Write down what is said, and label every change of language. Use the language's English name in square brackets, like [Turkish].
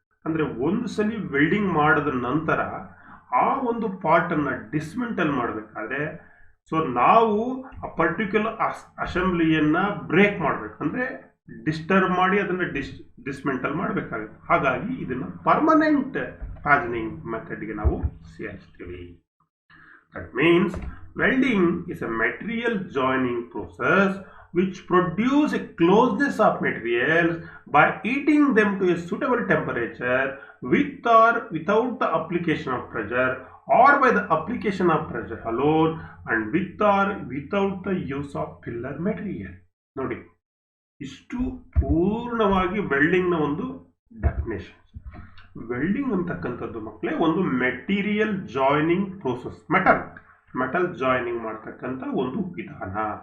[Kannada] ಅಂದ್ರೆ ಒಂದು ಸಲ ವೆಲ್ಡಿಂಗ್ ಮಾಡಿದ ನಂತರ ಆ ಒಂದು ಪಾರ್ಟ್ ಅನ್ನ ಡಿಸ್ಮೆಂಟಲ್ ಮಾಡಬೇಕಾದ್ರೆ, ಸೊ ನಾವು ಆ ಪರ್ಟಿಕ್ಯುಲರ್ ಅಸೆಂಬ್ಲಿಯನ್ನ ಬ್ರೇಕ್ ಮಾಡಬೇಕು, ಅಂದ್ರೆ ಡಿಸ್ಟರ್ಬ್ ಮಾಡಿ ಅದನ್ನ ಡಿಸ್ಮೆಂಟಲ್ ಮಾಡಬೇಕಾಗುತ್ತೆ. ಹಾಗಾಗಿ ಇದನ್ನ ಪರ್ಮನೆಂಟ್ ಪ್ಯಾಜನಿಂಗ್ ಮೆಥಡ್ಗೆ ನಾವು ಸೇರಿಸ್ತೀವಿ. [English] That means welding is a material joining process which produce a closeness of materials by heating them to a suitable temperature with or without the application of pressure, or by the application of pressure alone, and with or without the use of filler material. [Kannada] ನೋಡಿ, ಇಷ್ಟು ಪೂರ್ಣವಾಗಿ welding ನ ಒಂದು definition. Welding ಅಂತಕ್ಕಂಥದ್ದು ಮಕ್ಕಳೇ ಒಂದು material joining process, metal joining ಮಾಡ್ತಕ್ಕಂಥ ಒಂದು ವಿಧಾನ.